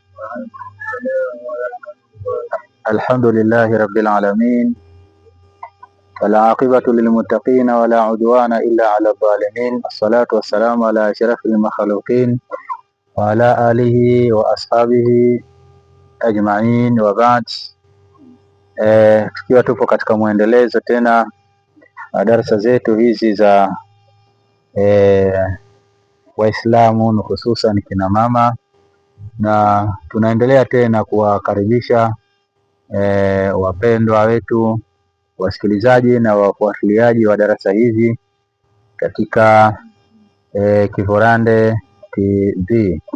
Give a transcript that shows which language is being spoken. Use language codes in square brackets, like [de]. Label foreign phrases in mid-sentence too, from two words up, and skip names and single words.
[ar] الحمد لله رب العالمين والعاقبة للمتقين ولا عدوان إلا على الظالمين. والصلاة والسلام على أشرف المخلوقين وعلى آله وأصحابه أجمعين وبعد. [sw] Tukiwa tupo katika muendelezo tena wa darasa zetu hizi za Waislamu hususan kina mama, na tunaendelea tena kuwakaribisha wapendwa wetu wasikilizaji na wafuatiliaji wa darasa hizi katika Kivorande TV.